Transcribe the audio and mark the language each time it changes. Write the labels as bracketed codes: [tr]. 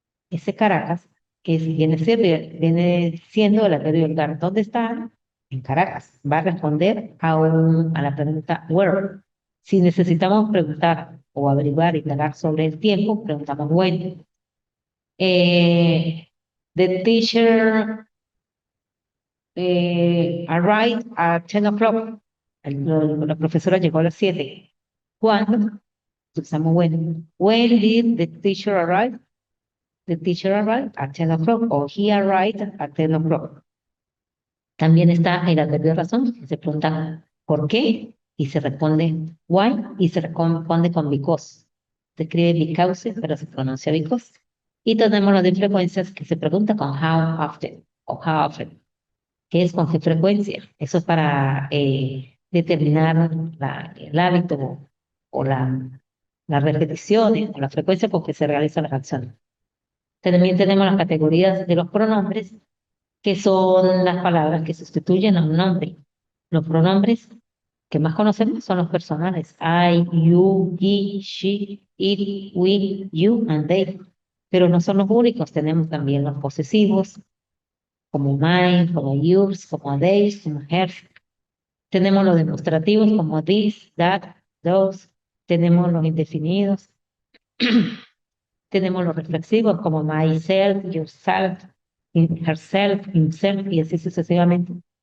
[es] Ese Caracas, viene siendo el adverbio lugar. ¿Dónde está? En Caracas. Va a responder a la pregunta where. Si necesitamos preguntar o averiguar, indagar sobre el tiempo, preguntamos when. [en] Eh, the teacher arrived at 10 o'clock. [es] La profesora llegó a las 7. ¿Cuándo? Usamos when. [en] When did the teacher arrive? The teacher arrived at 10 o'clock or he arrived at 10 o'clock. [es] También está el adverbio de razón, que se pregunta ¿por qué? Y se responde why y se responde con because. Se escribe because, pero se pronuncia because. Y tenemos los de frecuencias que se pregunta con how often o how often, que es con qué frecuencia. Eso es para determinar el hábito o la repetición o la frecuencia con que se realiza la acción. También tenemos las categorías de los pronombres, que son las palabras que sustituyen a un nombre. Los pronombres que más conocemos son los personales. [en] I, you, he, she, it, we, you, and they. [es] Pero no son los únicos. Tenemos también los posesivos, como mine, como yours, como theirs, como hers. Tenemos los demostrativos, como this, that, those. Tenemos los indefinidos. Tenemos los reflexivos como myself, yourself, herself, himself y así sucesivamente.